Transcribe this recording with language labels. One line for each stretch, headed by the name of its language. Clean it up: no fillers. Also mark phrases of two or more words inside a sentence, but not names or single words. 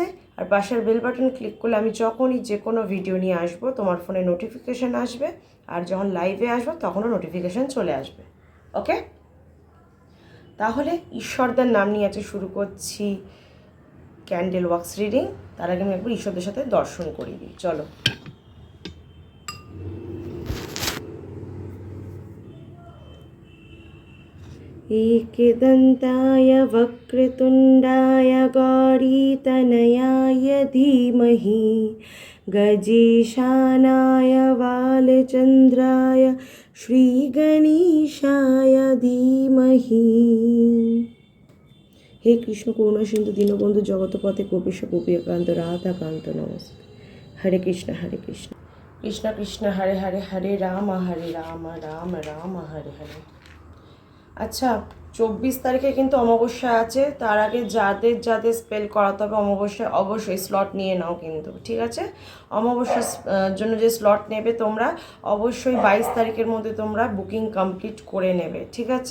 Bangla: আর পাশের
English: bell button click
Bangla: করলে আমি যখনই যে কোনো ভিডিও নিয়ে আসবো তোমার ফোনে নোটিফিকেশান আসবে, আর যখন লাইভে আসবো তখনও নোটিফিকেশান চলে আসবে। ওকে, তাহলে ঈশ্বরদের নাম নিয়ে আজকে শুরু করছি
English: candle wax reading.
Bangla: তার আগে আমি একবার ঈশ্বরদের সাথে দর্শন করিয়ে দিই, চলো।
Sanskrit: एकदन्ताय वक्रतुण्डाय गौरीतनयाय धीमहि गजेशानाय बालचन्द्राय श्रीगणेशाय धीमहि। हे कृष्ण करुणा सिंधु दीनबंधु जगतपथे गोपीश गोपीकांत राधाकांत नमस्ते। हरे कृष्ण कृष्ण कृष्ण हरे हरे, हरे राम राम राम हरे हरे।
Bangla: আচ্ছা, 24 তারিখে কিন্তু অমাবস্যা আছে। তার আগে যাদের যাদের স্পেল করাতে হবে অমাবস্যায় অবশ্যই স্লট নিয়ে নাও কিন্তু, ঠিক আছে? অমাবস্যার জন্য যে স্লট নেবে তোমরা অবশ্যই 22 তারিখের মধ্যে তোমরা
English: booking complete
Bangla: করে নেবে, ঠিক আছে?